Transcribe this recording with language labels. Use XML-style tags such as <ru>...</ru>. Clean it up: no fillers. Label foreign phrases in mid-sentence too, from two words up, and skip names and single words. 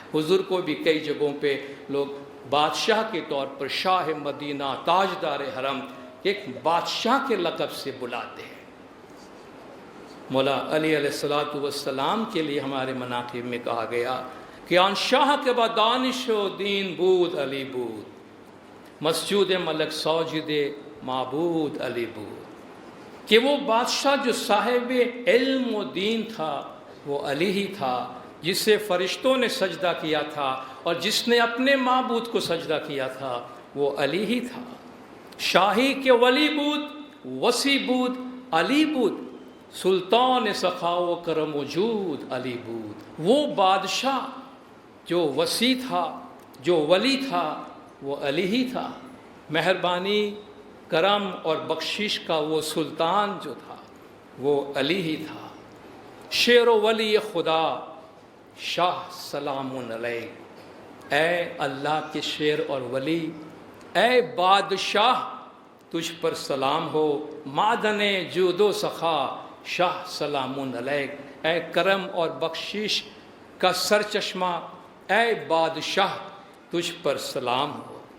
<ur>حضور کو بھی کئی جگہوں پہ لوگ بادشاہ کے طور پر، شاہ مدینہ، تاجدار حرم، ایک بادشاہ کے لقب سے بلاتے ہیں۔ مولا علی علیہ السلام کے لیے ہمارے مناقب میں کہا گیا کہ</ur> <fa>آن شاہ کے بعد دانش و دین بود علی بود، مسجود ملک ساجد معبود علی بود،</fa> <ur>کہ وہ بادشاہ جو صاحب علم و دین تھا وہ علی ہی تھا، جسے فرشتوں نے سجدہ کیا تھا، اور جس نے اپنے معبود کو سجدہ کیا تھا وہ علی ہی تھا۔</ur> <fa>شاہی کے ولی بود، وسیع بود، علی بود، سلطان سخا و کرم و جود علی بود،</fa> <ur>وہ بادشاہ جو وسیع تھا، جو ولی تھا، وہ علی ہی تھا۔ مہربانی، کرم اور بخشش کا وہ سلطان جو تھا وہ علی ہی تھا۔</ur> <fa>شیر و ولی خدا شاہ سلام علیہ،</fa> <ur>اے اللہ کے شیر اور ولی، اے بادشاہ تجھ پر سلام ہو،</ur> <fa>معدن جود و سخا شاہ سلام علیہ،</fa> <ur>اے کرم اور بخشش کا سرچشمہ، اے بادشاہ تجھ پر سلام ہو۔</ur>